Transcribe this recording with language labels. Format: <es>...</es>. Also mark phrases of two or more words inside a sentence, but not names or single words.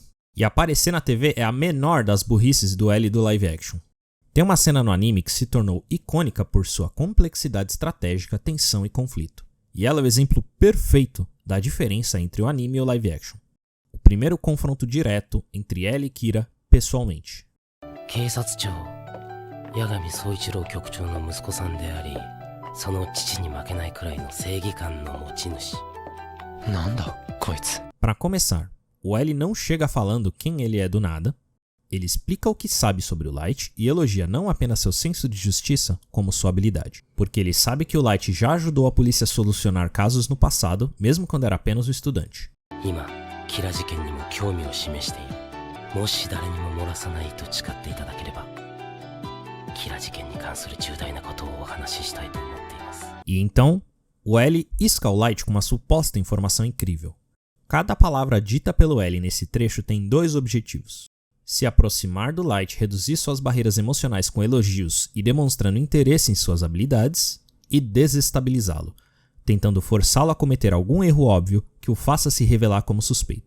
<pt>E aparecer na TV é a menor das burrices do L do</pt> <en>live action.</en> <pt>Tem uma cena no anime que se tornou icônica por sua complexidade estratégica, tensão e conflito. E ela é o exemplo perfeito da diferença entre o anime e o</pt> <en>live action.</en> <pt>O primeiro confronto direto entre L e Kira pessoalmente.</pt> <ja>警察庁八神総一郎局長の息子さんでありその父に負けないくらいの正義感の持ち主なんだこいつ</ja> <pt>Para começar, o L não chega falando quem ele é do nada, ele explica o que sabe sobre o Light e elogia não apenas seu senso de justiça, como sua habilidade, porque ele sabe que o Light já ajudou a polícia a solucionar casos no passado, mesmo quando era apenas um estudante.</pt> <ja>今キラ事件にも興味を示しているもし誰にも漏らさないと誓っていただければキラ事件に関する重大なことをお話ししたいと思っています</ja> <pt>E então, o L isca o Light com uma suposta informação incrível. Cada palavra dita pelo L nesse trecho tem dois objetivos. Se aproximar do Light, reduzir suas barreiras emocionais com elogios e demonstrando interesse em suas habilidades, e desestabilizá-lo, tentando forçá-lo a cometer algum erro óbvio que o faça se revelar como suspeito.</pt>